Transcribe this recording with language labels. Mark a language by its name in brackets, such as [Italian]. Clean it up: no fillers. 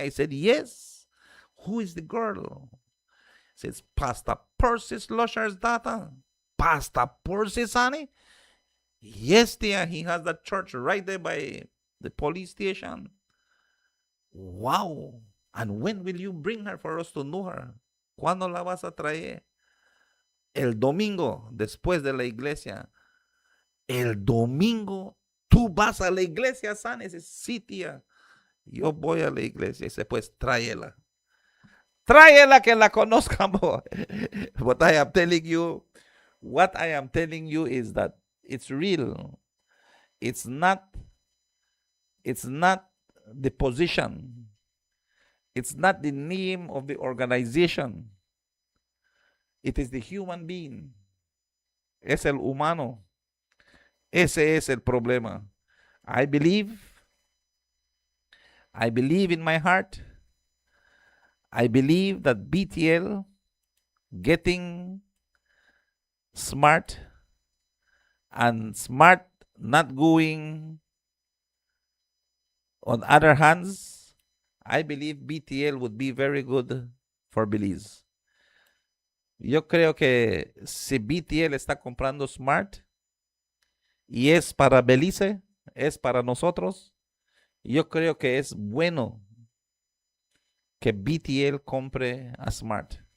[English] I said, yes. Who is the girl? Says, Pastor Percy's Lusher's daughter. Pastor Percy, Sonny? Yes, dear. He has that church right there by the police station. Wow. And when will you bring her for us to know her? [Spanish] ¿Cuándo la vas a traer? El domingo, después de la iglesia. El domingo, tú vas a la iglesia, San. Dice, sí, tía. Yo voy a la iglesia. Dice, pues tráela. Tráela que la conozcamos. [English] What I am telling you is that it's real. It's not the position. It's not the name of the organization. It is the human being. [Spanish] Es el humano. Ese es el problema. [English] I believe in my heart. I believe that BTL getting smart and smart not going on other hands, I believe BTL would be very good for Belize. [Spanish] Yo creo que si BTL está comprando smart y es para Belize, es para nosotros, yo creo que es bueno que BTL compre a Smart.